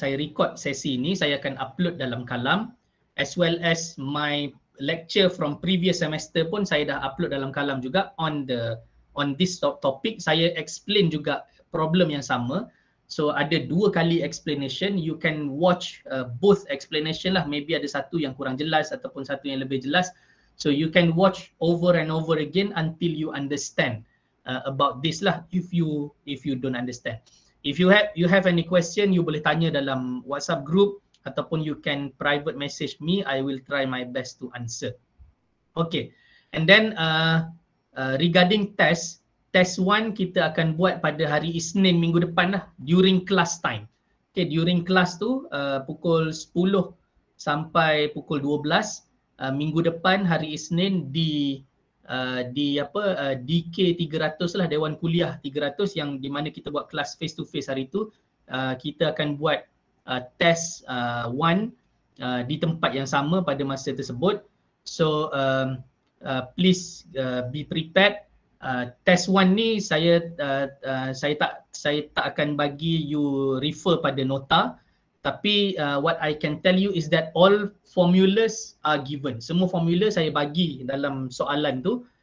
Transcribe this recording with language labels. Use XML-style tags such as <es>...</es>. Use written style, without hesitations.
<ms>Saya record sesi ini, saya akan upload dalam Kalam,</ms> <en>as well as my lecture from previous semester</en> <ms>pun saya dah upload dalam Kalam juga</ms> <en>on this topic.</en> <ms>Saya explain juga problem yang sama. So ada 2 kali explanation.</ms> <en>You can watch both explanation lah.</en> <ms>Maybe ada satu yang kurang jelas ataupun satu yang lebih jelas.</ms> <en>So you can watch over and over again until you understand about this lah. If you don't understand, if you have any question, you</en> <ms>boleh tanya dalam WhatsApp group ataupun</ms> <en>you can private message me. I will try my best to answer. Okay, and then regarding test 1</en> <ms>kita akan buat pada hari Isnin minggu depan lah,</ms> <en>during class time.</en> <ms>Okay, during class tu pukul 10 sampai pukul 12 minggu depan hari Isnin di DK 300 lah, Dewan Kuliah 300, yang di mana kita buat kelas face to face hari tu. Kita akan buat test 1 di tempat yang sama pada masa tersebut.</ms> <en>So please be prepared.</en> <ms>Test 1 ni saya tak akan bagi you refer pada nota,</ms> <en>Tapi what I can tell you is that all formulas are given.</en> <ms>Semua formula saya bagi dalam soalan tu.</ms>